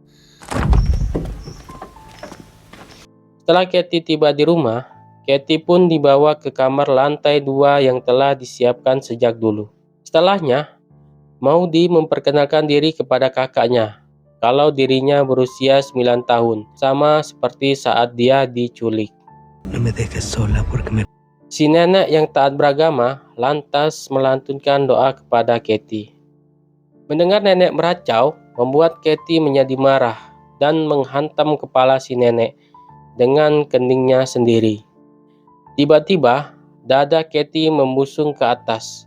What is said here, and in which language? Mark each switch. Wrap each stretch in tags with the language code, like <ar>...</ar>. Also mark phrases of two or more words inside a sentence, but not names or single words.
<id>Setelah Katie tiba di rumah, Katie pun dibawa ke kamar lantai 2 yang telah disiapkan sejak dulu. Setelahnya, Maudy memperkenalkan diri kepada kakaknya kalau dirinya berusia 9 tahun, sama seperti saat dia diculik.</id> <es>No me dejes sola porque me...</es> <id>Si nenek yang taat beragama lantas melantunkan doa kepada Katie. Mendengar nenek meracau, membuat Katie menjadi marah dan menghantam kepala si nenek dengan keningnya sendiri. Tiba-tiba, dada Katie membusung ke atas.</id>